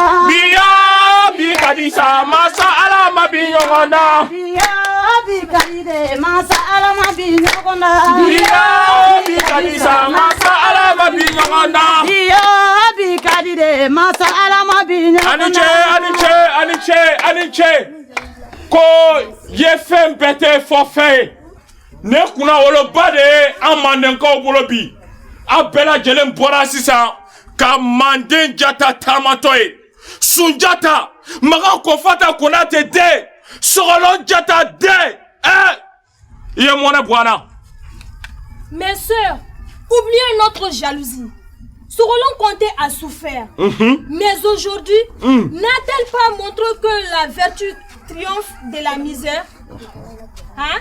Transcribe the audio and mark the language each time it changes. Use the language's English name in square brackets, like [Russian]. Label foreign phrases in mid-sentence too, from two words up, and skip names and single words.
[Bambara] Biya bikadisa masa alama binyokonda. Biya bikadide masa alama binyokonda. Biya bikadisa masa alama binyokonda. Biya bikadide masa alama binyokonda. Aniche. Ko ye fɛn bɛɛ tɛ fɔ fɛn ye. Ne kunna woloba de ye an Mandenkaw bolo bi. A bɛɛ lajɛlen bɔra sisan ka Manden Jata taamatɔ ye. Sunjata, Magan Kofata Konate den, Sogolon Jata den. [French] Il y a mon abouana. Mes sœurs, oubliez notre jalousie. Sogolon Konté a souffert. Mais aujourd'hui, n'a-t-elle pas montré que la vertu triomphe de la misère? Hein?